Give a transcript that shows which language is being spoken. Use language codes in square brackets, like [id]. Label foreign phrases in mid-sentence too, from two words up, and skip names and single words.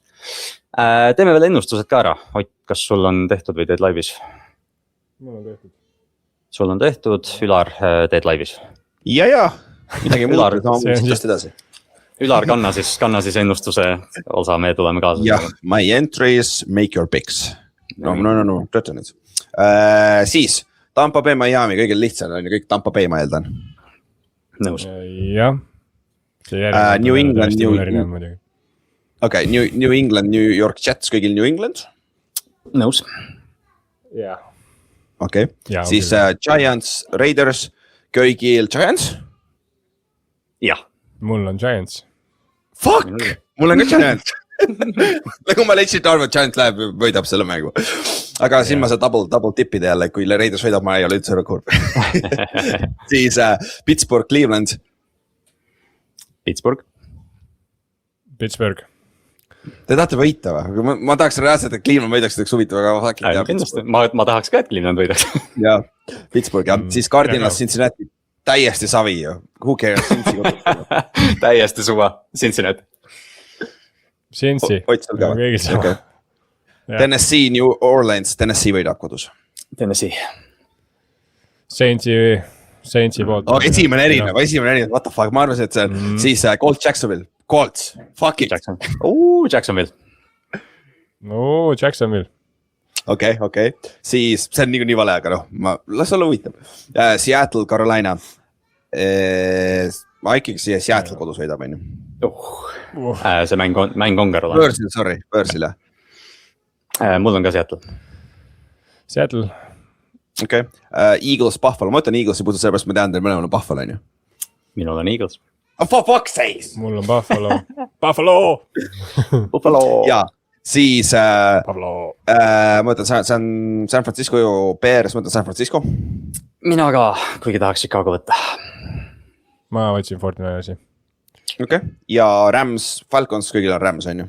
[et] Teeme veel ennustused ka ära, Ott, kas sul on tehtud või teed laivis? Mul on tehtud. Sul on tehtud, Ülar, teed laivis? Ja. Midagi Ülar, edasi. Ülar, kanna siis ennustuse osa, me tuleme kaasa. jah, [en] my entries, make your picks. [et] No, tööta nüüd. Siis, Tampa Bay, Miami, kõigil lihtsam on ju, kõik Tampa Bay ma eeldan. Nõus. jah. New England, New England, New York Jets, kõigil New England. Nõus. jah. Okei, siis Giants, Raiders, kõigil Giants. jah. Mul on Giants. Fuck, mul on ka Giants. nagu ma leidsin, et Giants läheb, võidab selle mängu. Aga siin ma saan double tippida jälle, kui Raiders võidab, ma ei ole üldse kurb. siis Pittsburgh, Cleveland. Pittsburgh. Te tahate võita või? Ma tahaks reaalselt, et Cleveland võidaks, et üks huvitav, aga kindlasti, ma tahaks ka, et Cleveland võidaks. ja, Pittsburgh ja siis Cardinals, Cincinnati. Täiesti savi ju, [en] who cares, [et] Cincy kodus. täiesti suva, Cincinnati. Cincy. Ott sul ka või? Okay. Tennessee, New Orleans, Tennessee võidab kodus. Tennessee. Saintsi poolt. Esimene erinev, [en] what the fuck, [et] ma arvasin, et see on siis Colts Jacksonville, Colts, [en] fuck it. [et] Jacksonville. Okei, siis see on nii vale, aga las olla huvitav. Seattle, Carolina. Ma ikkagi siia Seattle kodus võidab, on ju. See mäng on Carolina. Börsile. Mul on ka Seattle. Okei, Eagles, Buffalo, ma ütlen Eagles, puudu sellepärast ma tean, teil mõlemal on Buffalo, on ju. Minul on Eagles. [en] For fuck's sake! [et] Mul on Buffalo. Jaa. Siis ma ütlen San Francisco Bears, ma ütlen San Francisco. Mina ka, kuigi tahaks Chicago võtta. Ma võtsin 49ersi. Okei, ja Rams, Falcons, kõigil on Rams, on ju.